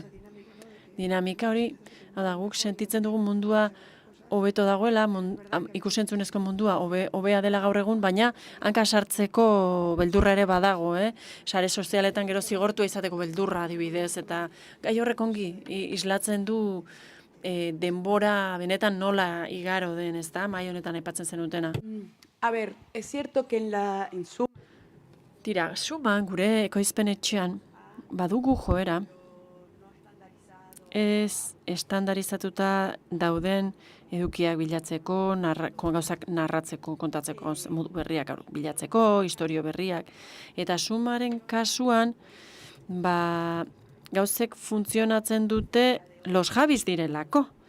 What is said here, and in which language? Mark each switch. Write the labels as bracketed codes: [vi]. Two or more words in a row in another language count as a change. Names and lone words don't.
[eu] Dinamika hori, guk sentitzen dugu mundua hobeto dagoela, ikusentzunezko mundua hobea dela gaur egun, baina hanka sartzeko beldurra ere badago, Sare sozialetan gero zigortua izateko beldurra adibidez, eta gai horrek ongi islatzen du denbora benetan nola igaro den, ezta? Mahai honetan aipatzen zenutena. [es] A ver, es cierto que en su... [eu] Tira, Suman gure ekoizpenetxean badugu joera, ez estandarizatuta dauden edukiak bilatzeko, gauzak narratzeko, kontatzeko, modu berriak bilatzeko, istorio berriak. Eta Sumaren kasuan, gauzek funtzionatzen dute los Javis direlako.